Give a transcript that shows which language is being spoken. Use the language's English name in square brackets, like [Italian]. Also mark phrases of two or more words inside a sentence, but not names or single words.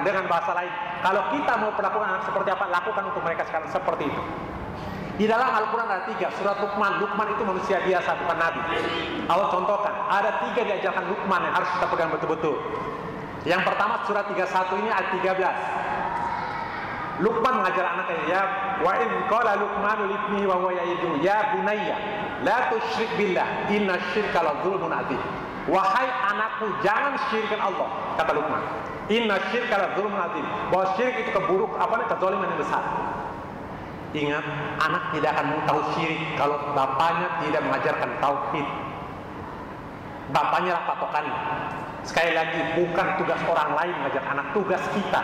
[Indonesian] Dengan bahasa lain, kalau kita mau perlakukan anak seperti apa, lakukan untuk mereka sekarang seperti itu. Di dalam Al-Quran ada 3 surat Luqman. Luqman itu manusia biasa, bukan nabi. Allah contohkan, ada 3 diajarkan Luqman yang harus kita pegang betul-betul. Yang pertama surat 31 ini ayat 13. Luqman mengajar anaknya, [Arabic] يا وإذ قال لقمان لابنه وهو يعظه يا بني لا تشرك بالله إن الشرك لظلم عظيم. [Indonesian] Wahai anakku, jangan syirikkan Allah, kata Luqman. [Arabic] إن الشرك لظلم عظيم. [Indonesian] Bahwa syirik itu kezaliman yang besar. Ingat, anak tidak akan mau tahu syirik kalau bapaknya tidak mengajarkan tauhid. Bapaknya lah patokannya. Sekali lagi, bukan tugas orang lain mengajar anak, tugas kita.